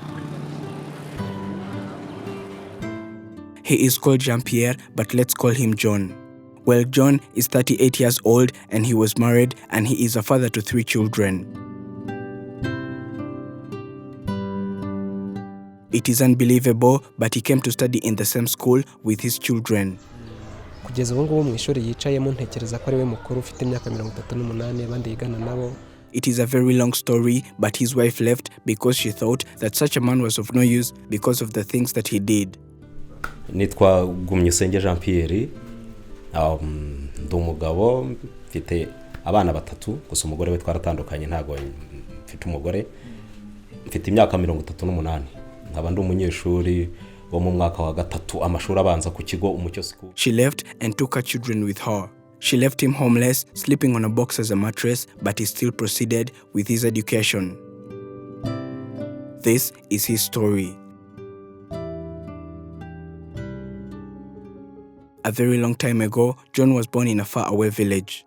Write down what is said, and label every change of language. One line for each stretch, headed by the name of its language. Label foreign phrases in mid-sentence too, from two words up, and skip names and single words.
English: He is called Jean-Pierre, but let's call him John. Well, John is 38 years old and he was married and he is a father to 3 children. It is unbelievable, but he came to study in the same school with his children.
Kinyarwanda: Kugeza ubu ngubu mu ishuri yicayemo ntekereza ko ari we mukuru ufite imyaka 38 abandi yigana nabo.
English: It is a very long story, but his wife left because she thought that such a man was of no use because of the things that he did.
Kinyarwanda: Nitwa Gumyusenge Jean-Pierre, ndi umugabo mfite abana 3 gusa umugore we twaratandukanye ntago mfite umugore mfite imyaka 38 nkaba ndi umunyeshuri wo mu mwaka wa 3 amashuri abanza ku kigo Umucyo School.
English: She left and took her children with her. She left him homeless, sleeping on a box as a mattress, but he still proceeded with his education. This is his story. A very long time ago, John was born in a faraway village.